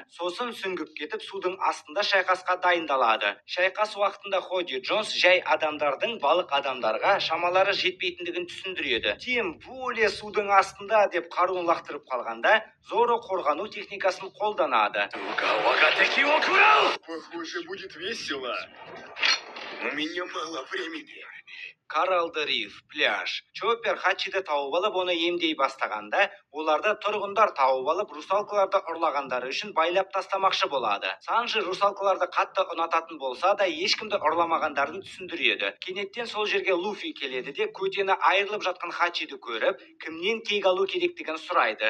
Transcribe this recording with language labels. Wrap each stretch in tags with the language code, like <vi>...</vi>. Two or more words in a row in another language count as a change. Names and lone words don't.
<kk>Сосын сүңгіп кетіп, судың астында шайқасқа дайындалады. Шайқас уақытында Ходи Джонс жай адамдардың балық адамдарға шамалары жетпейтіндігін түсіндіреді.</kk> <ru>Тем более</ru> <kk>судың астында деп қаруын лақтырып қалғанда, Зоро қорғану техникасын қолданады.</kk> <ru>Похоже, будет весело. У меня мало времени. Каралды риф, пляж.</ru> <kk>Чоппер Хачиді тауып алып, оны емдей бастағанда, оларды тұрғындар тауып алып, русалкаларды ұрлағандары үшін байлап тастамақшы болады. Санжи русалкаларды қатты ұнататын болса да, ешкімді ұрламағандарын түсіндіреді. Кенеттен сол жерге Луфи келеді де, көтені айырылып жатқан Хачиді көріп, кімнен кек алу керектігін сұрайды.</kk>